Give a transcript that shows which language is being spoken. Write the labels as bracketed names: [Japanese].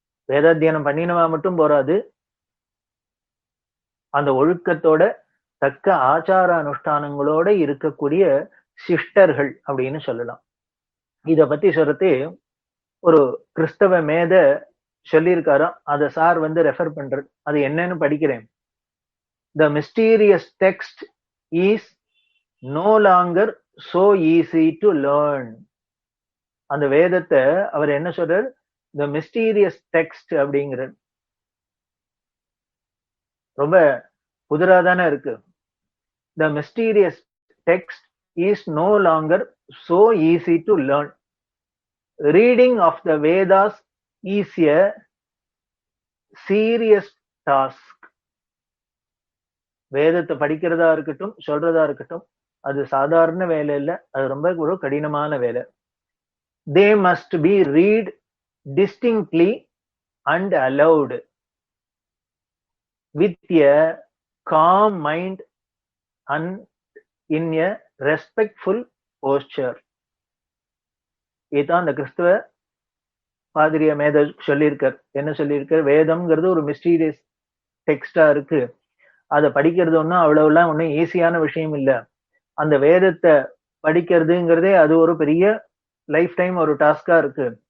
[Tamil] வேதாத்தியனம் பண்ணினவா மட்டும் போராது, அந்த ஒழுக்கத்தோட தக்க ஆச்சார அனுஷ்டானங்களோட இருக்கக்கூடிய சிஷ்டர்கள் அப்படின்னு சொல்லலாம். இத பத்தி சொல்றது ஒரு கிறிஸ்தவ மேத சொல்லியிருக்காராம், அதை சார் ரெஃபர் பண்றது. அது என்னன்னு படிக்கிறேன். [English] The mysterious text is no longer so easy to learn. [Tamil] அந்த வேதத்தை அவர் என்ன சொல்றார், [English] the mysterious text [Tamil] அப்படிங்கிறார். ரொம்ப புதிராதானே இருக்கு. [English] The mysterious text is no longer so easy to learn. Reading of the Vedas is a serious task. [Tamil] வேதத்தை படிக்கிறதா இருக்கட்டும், சொல்றதா இருக்கட்டும், அது சாதாரண வேலை இல்ல, அது ரொம்ப ஒரு கடினமான வேலை. [English] They must be read distinctly and aloud with a calm mind and in a respectful posture. [Tamil] இதுதான் அந்த கிறிஸ்துவ பாதிரிய மேத சொல்லியிருக்கார். என்ன சொல்லியிருக்கார், வேதம்ங்கிறது ஒரு மிஸ்டீரியஸ் டெக்ஸ்டா இருக்கு, அதை படிக்கிறது ஒன்றும் அவ்வளவுலாம் ஒன்றும் ஈஸியான விஷயம் இல்லை. அந்த வேதத்தை படிக்கிறதுங்கிறதே அது ஒரு பெரிய லைஃப் டைம் ஒரு டாஸ்கா இருக்கு.